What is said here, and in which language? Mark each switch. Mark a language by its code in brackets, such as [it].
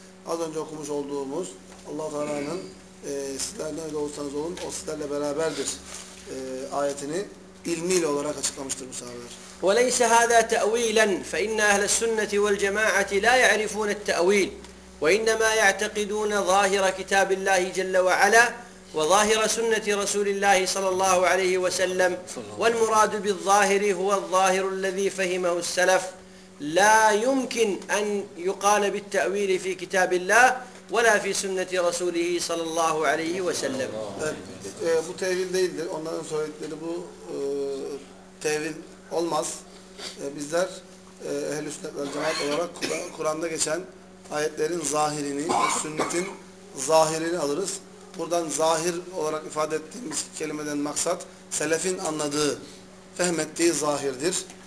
[tr] Az önce okumuş olduğumuz Allah Teala'nın sizler nerede olursanız olun o sizlerle beraberdir ayetini ilmiyle olarak açıklamıştır bu sahabeler. [ar] وَلَيْسَ هَذَا تَأْوِيلًا فَإِنَّ أَهْلَ السُّنَّةِ وَالْجَمَاعَةِ لَا يَعْرِفُونَ التَّأْوِيلِ وَإِنَّمَا يَعْتَقِدُونَ ظَاهِرَ كِتَابِ اللّٰهِ جَلَّ وَعَلَى وظاهر سنة رسول الله صلى الله عليه وسلم والمراد بالظاهر هو الظاهر الذي فهمه السلف لا يمكن أن يقال بالتأويل في كتاب الله ولا في سنة رسوله صلى الله عليه وسلم. [tr] Bu tevil değildir. Onların söyledikleri bu tevil olmaz. Bizler ehl-i sünnet vel cemaat olarak Kur'an'da geçen ayetlerin zahirini, sünnetin zahirini alırız. Buradan zahir olarak ifade ettiğimiz kelimeden maksat selefin anladığı, fehmettiği zahirdir.